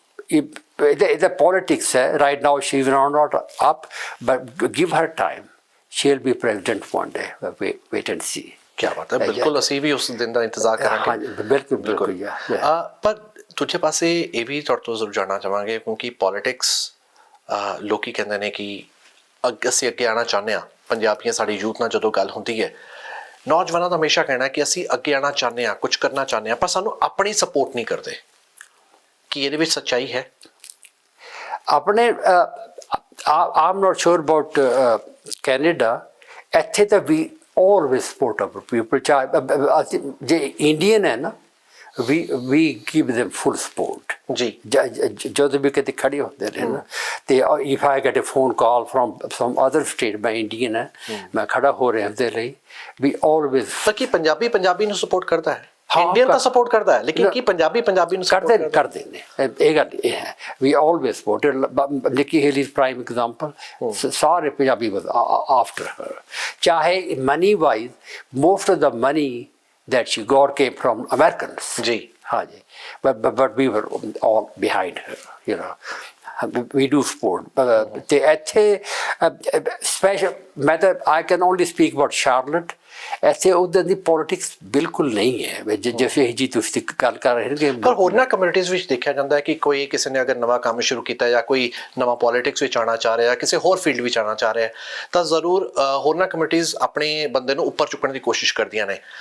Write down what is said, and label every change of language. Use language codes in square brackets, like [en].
[en] And the politics, right now she's not up, but give her time. She'll be president one day. Wait and see. [hi] क्या बात है, [pa] ਬਿਲਕੁਲ ਅਸੀਂ ਵੀ ਉਸ ਦਿਨ ਦਾ ਇੰਤਜ਼ਾਰ ਕਰਾਂਗੇ. ਬਿਲਕੁਲ ਪਰ ਦੂਜੇ ਪਾਸੇ ਇਹ ਵੀ ਤੁਹਾਡੇ ਤੋਂ ਜ਼ਰੂਰ ਜਾਣਨਾ ਚਾਹਾਂਗੇ ਕਿਉਂਕਿ ਪੋਲਿਟਿਕਸ ਲੋਕੀ ਕਹਿੰਦੇ ਨੇ ਕਿ ਅਸੀਂ ਅੱਗੇ ਆਉਣਾ ਚਾਹੁੰਦੇ ਹਾਂ. ਪੰਜਾਬੀਆਂ ਸਾਡੀ ਯੂਥ ਨਾਲ ਜਦੋਂ ਗੱਲ ਹੁੰਦੀ ਹੈ, ਨੌਜਵਾਨਾਂ ਦਾ ਹਮੇਸ਼ਾ ਕਹਿਣਾ ਕਿ ਅਸੀਂ ਅੱਗੇ ਆਉਣਾ ਚਾਹੁੰਦੇ ਹਾਂ, ਕੁਝ ਕਰਨਾ ਚਾਹੁੰਦੇ ਹਾਂ, ਪਰ ਸਾਨੂੰ ਆਪਣੀ ਸਪੋਰਟ ਨਹੀਂ ਕਰਦੇ. ਕੀ ਇਹਦੇ ਵਿੱਚ ਸੱਚਾਈ ਹੈ? [en] ਆਪਣੇ I'm not sure about Canada. [pa] ਇੱਥੇ ਤਾਂ [en] we always support our people. [pa] ਚਾਹੇ ਜੇ ਇੰਡੀਅਨ ਹੈ ਨਾ, [en] we give them full support. [pa] ਜੀ ਜਦੋਂ ਵੀ ਕਿਤੇ ਖੜੇ ਹੁੰਦੇ ਨੇ ਨਾ, ਤੇ [en] if I get a phone call from some other state, [pa] ਮੈਂ ਇੰਡੀਅਨ ਹੈ, ਮੈਂ ਖੜਾ ਹੋ ਰਿਹਾ ਉਹਦੇ ਲਈ, we always. ਤਾਂ ਕੀ ਪੰਜਾਬੀ ਨੂੰ ਸਪੋਰਟ ਕਰਦਾ ਹੈ? ਇੰਡੀਅਨ ਤਾਂ ਸਪੋਰਟ ਕਰਦਾ ਹੈ, ਲੇਕਿਨ ਕੀ ਪੰਜਾਬੀ ਨੂੰ ਕਰਦੇ ਨੇ? ਇਹ ਗੱਲ ਇਹ ਹੈ, [en] we always supported. [pa] Nikki Haley prime example, ਸਾਰੇ ਪੰਜਾਬੀ [en] was after her. ਚਾਹੇ money wise, most of the money that she got came from Americans. [pa] ਜੀ ਹਾਂਜੀ, [en] but we were all behind her, you know. We do support. ਤੇ ਇੱਥੇ special, [pa] ਮੈਂ ਤਾਂ [en] I can only speak about Charlotte. [pa] ਇੱਥੇ ਉੱਦਾਂ ਦੀ politics ਬਿਲਕੁਲ ਨਹੀਂ ਹੈ ਜਿਵੇਂ ਜੀ ਤੁਸੀਂ ਗੱਲ ਕਰ ਰਹੇ ਹੋ. ਪਰ ਹੋਰਨਾਂ ਕਮਿਊਨਿਟੀਜ਼ ਵਿੱਚ ਦੇਖਿਆ ਜਾਂਦਾ ਹੈ ਕਿ ਕੋਈ ਕਿਸੇ ਨੇ ਅਗਰ ਨਵਾਂ ਕੰਮ ਸ਼ੁਰੂ ਕੀਤਾ ਜਾਂ ਕੋਈ ਨਵਾਂ ਪੋਲਿਟਿਕਸ ਵਿੱਚ ਆਉਣਾ ਚਾਹ ਰਿਹਾ, ਕਿਸੇ ਹੋਰ ਫੀਲਡ ਵਿੱਚ ਆਉਣਾ ਚਾਹ ਰਿਹਾ, ਤਾਂ ਜ਼ਰੂਰ ਹੋਰਨਾਂ ਕਮਿਊਨਿਟੀਜ਼ ਆਪਣੇ ਬੰਦੇ ਨੂੰ ਉੱਪਰ ਚੁੱਕਣ ਦੀ ਕੋਸ਼ਿਸ਼ ਕਰਦੀਆਂ ਨੇ.